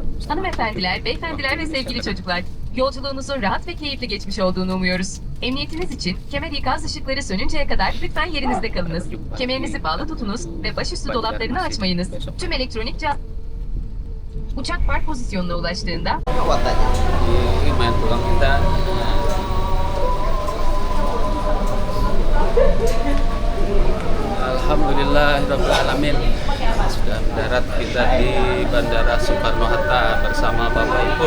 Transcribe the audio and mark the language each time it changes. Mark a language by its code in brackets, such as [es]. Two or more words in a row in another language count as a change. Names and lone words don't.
[tr] Hanımefendiler, beyefendiler ve sevgili çocuklar, yolculuğunuzun rahat ve keyifli geçmiş olduğunu umuyoruz. Emniyetiniz için kemer ikaz ışıkları sönünceye kadar lütfen yerinizde kalınız. Kemerinizi bağlı tutunuz ve başüstü dolaplarını açmayınız. Tüm elektronik cihaz... Uçak park pozisyonuna ulaştığında... [id] Ini main pulang kita. Alhamdulillahirrabbilalamin, sudah mendarat kita di Bandara Soekarno-Hatta bersama Bapak Ibu.